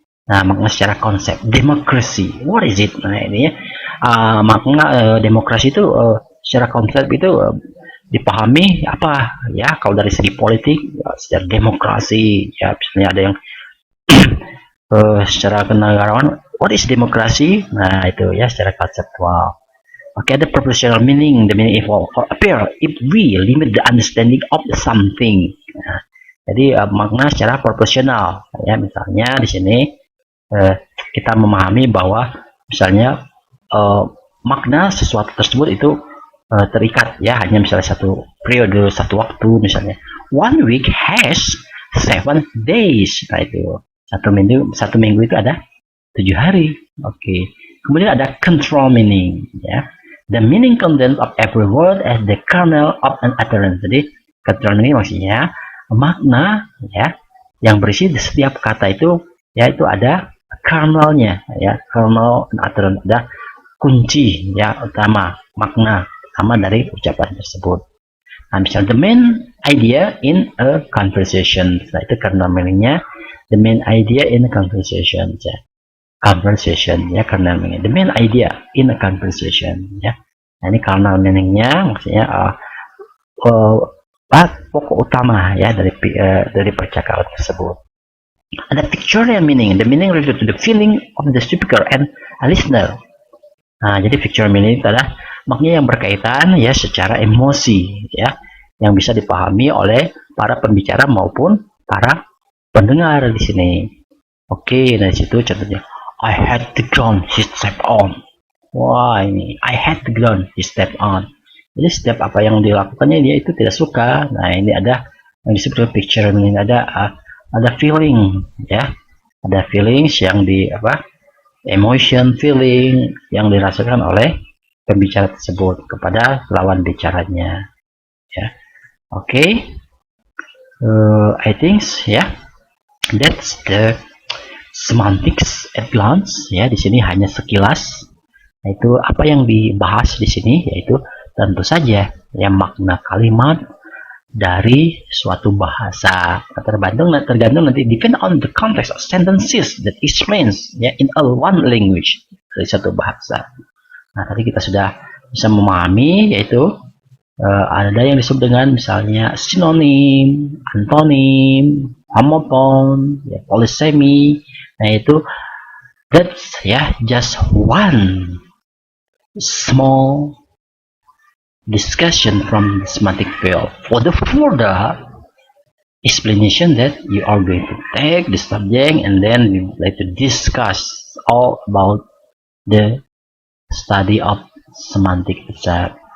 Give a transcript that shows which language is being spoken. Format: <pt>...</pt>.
<id>Nah, makna secara konsep.</id> <en>Democracy, what is it?</en> <id>Nah, ini ya, makna demokrasi itu secara konsep itu dipahami apa, ya. Kalau dari segi politik, secara demokrasi, ya, misalnya ada yang secara kenegarawan, what is demokrasi? Nah, itu, ya, secara konseptual.</id> <en>Oke, ada proportional meaning, the meaning evolve or appear if we limit the understanding of something.</en> <id>Nah, jadi makna secara proporsional, ya. Misalnya di sini kita memahami bahwa misalnya makna sesuatu tersebut itu terikat, ya, hanya misalnya satu periode, satu waktu, misalnya</id> <en>one week has 7 days.</en> <id>Nah, itu satu minggu itu ada 7 hari. Oke. Kemudian ada control meaning, ya.</id> <en>The meaning content of every word as the kernel of an utterance.</en> <id>Jadi control meaning maksudnya makna, ya, yang berisi di setiap kata itu, ya, itu ada kernelnya, ya,</id> <en>kernel and utterance,</en> <id>ada kunci, ya, utama, makna utama dari ucapan tersebut.</id> <en>Nah, misalnya the main idea in a conversation.</en> <id>Nah, itu</id> <en>kernel meaningnya, the main idea in a conversation, ya. Conversation, ya, kernel meaning, the main idea in a conversation, ya.</en> <id>Nah, ini kernel meaningnya maksudnya pokok utama, ya, dari percakapan tersebut.</id> <en>Ada pictorial meaning, the meaning related to the feeling of the speaker and a listener.</en> <id>Nah, jadi pictorial meaning itu adalah maknanya yang berkaitan, ya, secara emosi, ya, yang bisa dipahami oleh para pembicara maupun para pendengar di sini.</id> <en>Oke,</en> <id>dari situ contohnya,</id> <en>I had the gun he stepped on.</en> <id>Wah, ini</id> <en>I had the gun he stepped on.</en> <id>Jadi setiap apa yang dilakukannya dia itu tidak suka. Nah, ini ada yang disebut picture meaning, ada feeling, ya. Ada feelings yang emotion, feeling yang dirasakan oleh pembicara tersebut kepada lawan bicaranya, ya. Oke.</id> <en>I think, ya, that's the semantics at glance, ya.</en> <id>Di sini hanya sekilas. Nah, itu apa yang dibahas di sini, yaitu tentu saja, ya, makna kalimat dari suatu bahasa. Tergantung nanti</id> <en>depend on the context of sentences that explains, ya, in a one language,</en> <id>dari satu bahasa. Nah, tadi kita sudah bisa memahami, yaitu ada yang disebut dengan misalnya sinonim, antonim, homopon, ya, polisemi.</id> <en>Nah, itu that's, ya, just one small discussion from the semantic field. For the further explanation that you are going to take the subject and then we like to discuss all about the study of semantic itself.</en>